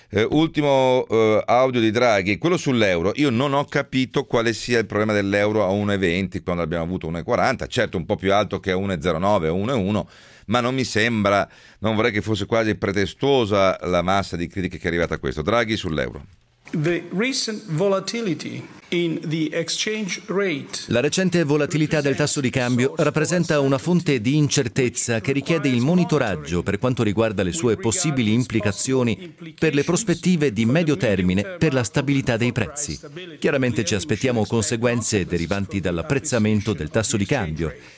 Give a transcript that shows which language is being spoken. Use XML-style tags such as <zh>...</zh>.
<it>Ultimo audio di Draghi, quello sull'euro. Io non ho capito quale sia il problema dell'euro a 1,20 quando abbiamo avuto 1,40, certo un po' più alto che a 1,09 o 1,1, ma non mi sembra, non vorrei che fosse quasi pretestuosa la massa di critiche che è arrivata a questo. Draghi sull'euro.</it> <en>The recent volatility in the exchange rate.</en> <it>La recente volatilità del tasso di cambio rappresenta una fonte di incertezza che richiede il monitoraggio per quanto riguarda le sue possibili implicazioni per le prospettive di medio termine per la stabilità dei prezzi. Chiaramente ci aspettiamo conseguenze derivanti dall'apprezzamento del tasso di cambio.</it>